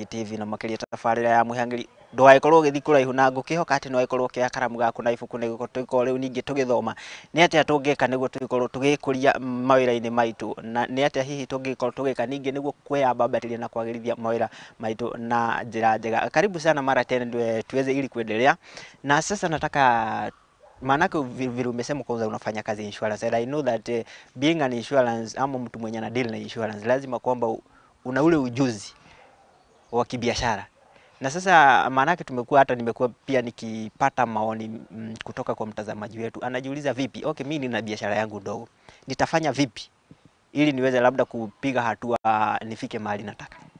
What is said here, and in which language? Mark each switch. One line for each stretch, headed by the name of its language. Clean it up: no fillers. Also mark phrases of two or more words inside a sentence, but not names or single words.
Kikuyu: TV na makĩria tabarĩra ya Mwihang'Iri ndũgagĩkorwo ũgĩthiĩ kũraihu na ngũkĩhoka atĩ no gĩkorwo kĩa karamu gaku na ibuku nĩguo tũikorwo rĩu ningĩ tũgĩthoma nĩ atĩa tũngĩka nĩguo tũikorwo tũgĩkũria mawĩra-inĩ maitũ na nĩ atĩa hihi tũngĩkorwo tũgĩka ningĩ nĩguo kwĩyambambatĩria na kwagĩrithia mawĩra maitũ na njĩra njega.
Swahili: Karibu sana mara tena tuweze ili kuendelea na sasa nataka maanake vile umesema kwanza unafanya kazi insurance
English: and I know that being an insurance
Swahili: ama mtu mwenye na deal na insurance lazima kwamba una ule ujuzi wa kibiashara. Na sasa maanake nimekuwa pia nikipata maoni kutoka kwa mtazamaji wetu anajiuliza vipi, okay mimi nina biashara yangu ndogo nitafanya vipi ili niweze labda kupiga hatua nifike mahali nataka.